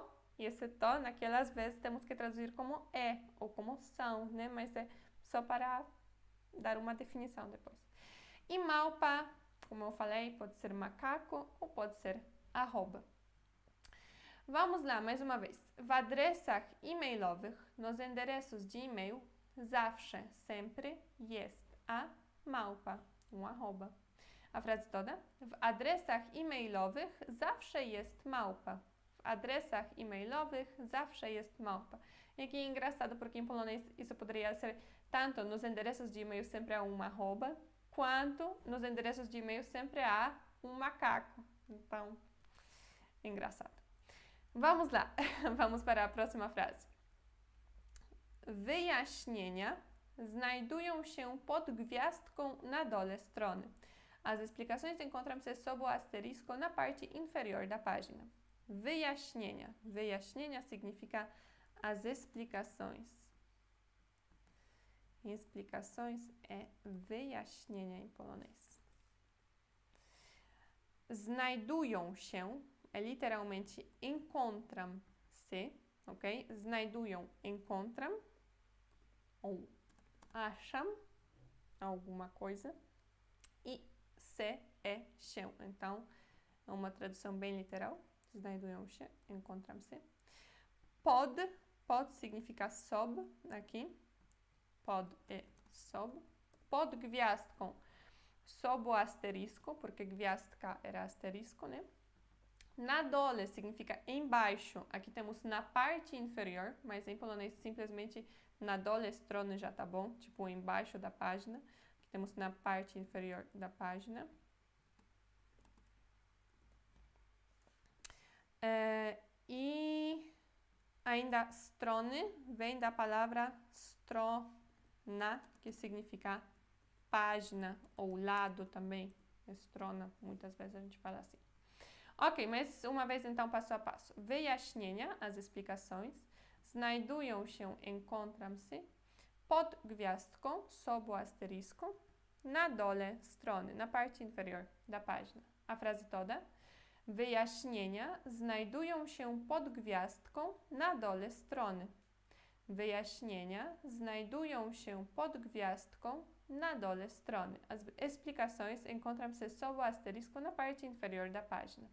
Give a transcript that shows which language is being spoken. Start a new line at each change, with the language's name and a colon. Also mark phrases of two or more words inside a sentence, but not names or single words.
Portuguese: E esse to, naquelas vezes, temos que traduzir como é ou como são, né? Mas é só para dar uma definição depois. E małpa, como eu falei, pode ser macaco ou pode ser arroba. Vamos lá, mais uma vez.
Polish: W adresach e-mailowych,
Portuguese: nos endereços de e-mail,
Polish: zawsze, sempre, jest a małpa,
Portuguese: arroba. A frase toda?
Polish: W adresach e-mailowych zawsze jest małpa. W adresach e-mailowych zawsze jest małpa.
Portuguese: E aqui é engraçado porque em polonês isso poderia ser tanto nos endereços de e-mail sempre há arroba, quanto nos endereços de e-mail sempre há macaco. Então, é engraçado. Vamos lá, vamos para a próxima frase.
Polish: Wyjaśnienia znajdują się pod gwiazdką na dole strony.
Portuguese: As explicações encontram-se sob o asterisco na parte inferior da página.
Polish: Wyjaśnienia. Wyjaśnienia
Portuguese: significa as explicações. Explicações é wyjaśnienia em polonês.
Polish: Znajdują się
Portuguese: é literalmente encontram-se, ok? Znajdują, encontram ou acham alguma coisa e se é się. Então, é uma tradução bem literal.
Polish: Znajdują się,
Portuguese: encontram-se. Pod significa sob, aqui. Pod é sob.
Polish: Pod gwiazdką,
Portuguese: sob o asterisco, porque gwiazdka era asterisco, né?
Polish: Na dole
Portuguese: significa embaixo. Aqui temos na parte inferior, mas em polonês simplesmente
Polish: na dole strony
Portuguese: já tá bom, tipo embaixo da página. Aqui temos na parte inferior da página. E ainda strony vem da palavra strona, que significa página ou lado também. Strona, muitas vezes a gente fala assim. Ok, mas uma vez então passo a passo. Wyjaśnienia, as explicações.
Polish: Znajdują się,
Portuguese: encontram-se.
Polish: Pod gwiazdką,
Portuguese: sob o asterisco.
Polish: Na dole strony,
Portuguese: na parte inferior da página. A frase toda.
Polish: Wyjaśnienia znajdują się pod gwiazdką na dole strony. Wyjaśnienia znajdują się pod gwiazdką na dole strony.
Portuguese: As explicações encontram-se sob o asterisco na parte inferior da página.